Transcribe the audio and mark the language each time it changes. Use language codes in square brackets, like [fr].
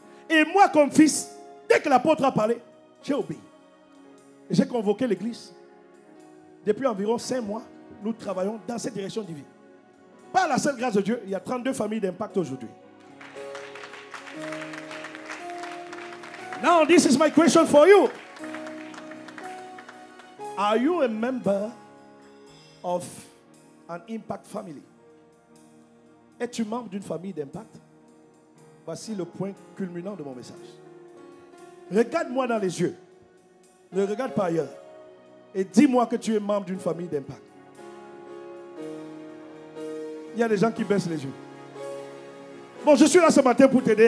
[fr] Et moi, comme fils, dès que l'apôtre a parlé, j'ai obéi. Et j'ai convoqué l'église. Depuis environ 5 mois, nous travaillons dans cette direction divine. Par la seule grâce de Dieu, il y a 32 familles d'impact aujourd'hui. [en] Now, this is my question for you. Are you a member of an impact family? [fr] Es-tu membre d'une famille d'impact? Voici le point culminant de mon message. Regarde-moi dans les yeux. Ne regarde pas ailleurs. Et dis-moi que tu es membre d'une famille d'impact. Il y a des gens qui baissent les yeux. Bon, je suis là ce matin pour t'aider.